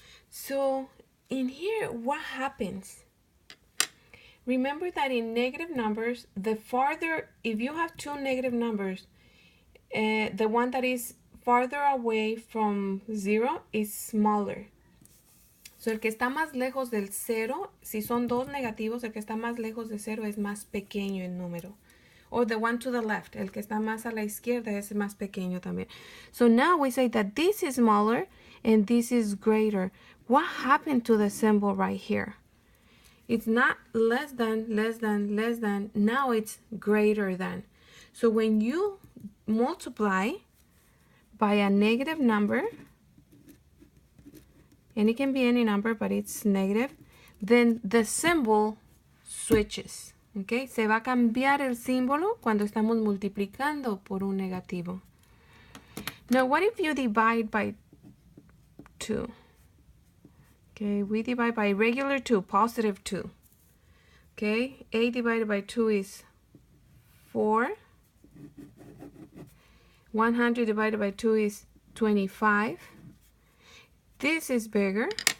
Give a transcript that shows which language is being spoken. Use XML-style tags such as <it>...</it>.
<en>So in here, what happens? Remember that in negative numbers, the farther, if you have two negative numbers, the one that is farther away from 0 is smaller.</en> <es>So el que está más lejos del 0, si son dos negativos, el que está más lejos de 0 es más pequeño el número.</es> <en>Or the one to the left,</en> <es>el que está más a la izquierda es más pequeño también.</es> <en>So now we say that this is smaller and this is greater. What happened to the symbol right here? It's not less than, less than, less than. Now it's greater than. So when you multiply by a negative number, and it can be any number, but it's negative, then the symbol switches.</en> <es>Okay, se va a cambiar el símbolo cuando estamos multiplicando por un negativo.</es> <en>Now, what if you divide by 2? Okay, we divide by regular 2, positive 2. Okay, 8 divided by 2 is 4. 100 divided by 2 is 25. this is bigger.</en>